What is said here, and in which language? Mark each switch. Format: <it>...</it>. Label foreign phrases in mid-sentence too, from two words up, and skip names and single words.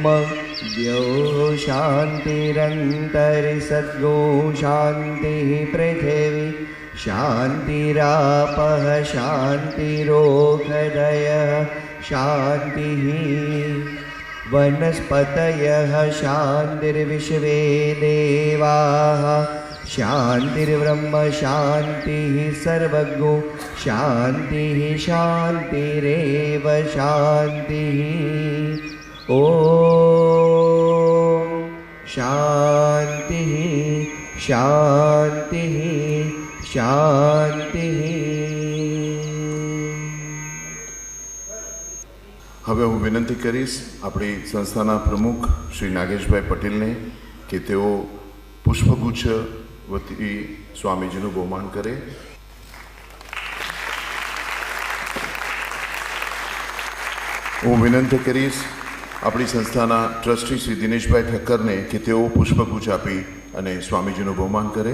<sa>द्यौः शान्तिरन्तरिसद्गो शान्तिः पृथिवी शान्तिरापः शान्तिरोषधयः शान्तिः वनस्पतयः शान्तिर्विश्वे देवाः शान्तिर्ब्रह्म शान्तिः सर्वज्ञो शान्तिः शान्तिरेव शान्तिः। ॐ शान्तिः शान्तिः शान्तिः।</sa> <gu>હવે હું વિનંતી કરીશ આપણી સંસ્થાના પ્રમુખ શ્રી નાગેશભાઈ પટેલને કે તેઓ પુષ્પગુચ્છ વતી સ્વામીજીનું બહુમાન કરે. હું વિનંતી કરીશ આપણી સંસ્થાના ટ્રસ્ટી શ્રી દિનેશભાઈ ઠક્કરને કે તેઓ પુષ્પગુચ્છ આપી અને સ્વામીજીનું બહુમાન કરે.</gu>